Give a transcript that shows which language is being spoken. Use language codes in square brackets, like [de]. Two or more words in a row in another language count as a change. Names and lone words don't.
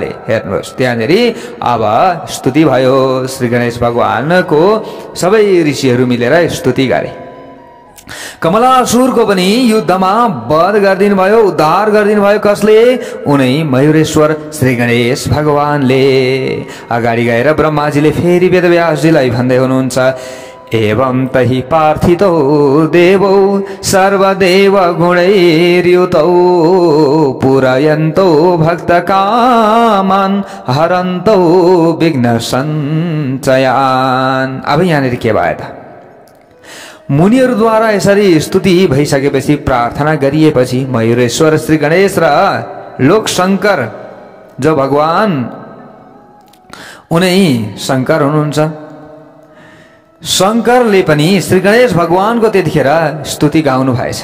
[ne] हेर्नुहोस्, त्यहाँनिर अब स्तुति भयो। श्री गणेश भगवानको सबै ऋषिहरू मिलेर स्तुति गरे। कमलासुरको पनि युद्धमा वध गरिदिनु भयो, उद्धार गरिदिनु भयो। कसले? उनै मयूरेश्वर श्री गणेश भगवानले। अगाडि गएर ब्रह्माजीले फेरि वेदव्यासजीलाई भन्दै हुनुहुन्छ, [sa] एवं तहि पार्थितो देवो सर्वदेव गुणैर्युतौ पुरयन्तो भक्त कामान हरन्तो विघ्न सञ्चयान। [ne] अब यहाँनिर के भयो त? मुनिहरूद्वारा यसरी स्तुति भइसकेपछि, प्रार्थना गरिएपछि मयूरेश्वर श्री गणेश र लोकशंकर जो भगवान उनै शङ्कर हुनुहुन्छ। शङ्करले पनि श्री गणेश भगवानको त्यतिखेर स्तुति गाउनु भएछ।